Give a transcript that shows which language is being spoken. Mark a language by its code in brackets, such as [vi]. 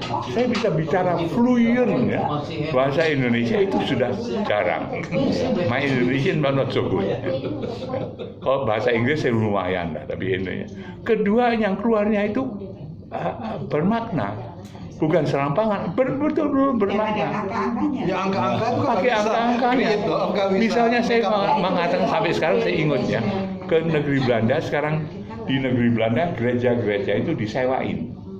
[id] Saya bisa bicara fluent ya. Bahasa Indonesia itu sudah jarang. [en] My Indonesian but not so good. [id] Kalau bahasa Inggris saya lumayan lah, tapi Indonesia. Kedua yang keluarnya itu bermakna. Bukan serampangan, betul-betul bermakna. Ya angka-angka itu kan Pakai angka-angkanya. Misalnya saya mengatakan sampai sekarang saya ingat ya, ke negeri Belanda sekarang di negeri Belanda gereja-gereja itu disewain.